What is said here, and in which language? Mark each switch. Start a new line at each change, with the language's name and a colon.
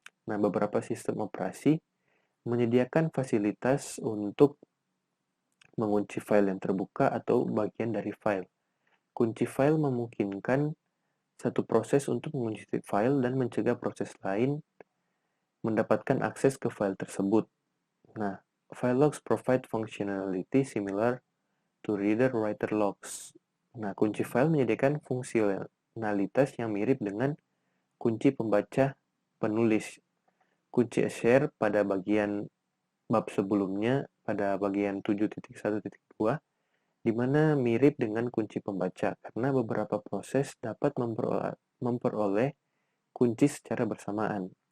Indonesian: Nah, beberapa sistem operasi menyediakan fasilitas untuk mengunci file yang terbuka atau bagian dari file. Kunci file memungkinkan satu proses untuk mengunci file dan mencegah proses lain mendapatkan akses ke file tersebut.
English: Nah, file logs provide functionality similar to reader-writer logs.
Indonesian: Nah, kunci file menyediakan fungsionalitas yang mirip dengan kunci pembaca penulis. Kunci share pada bagian bab sebelumnya pada bagian 7.1.2 di mana mirip dengan kunci pembaca karena beberapa proses dapat memperoleh kunci secara bersamaan.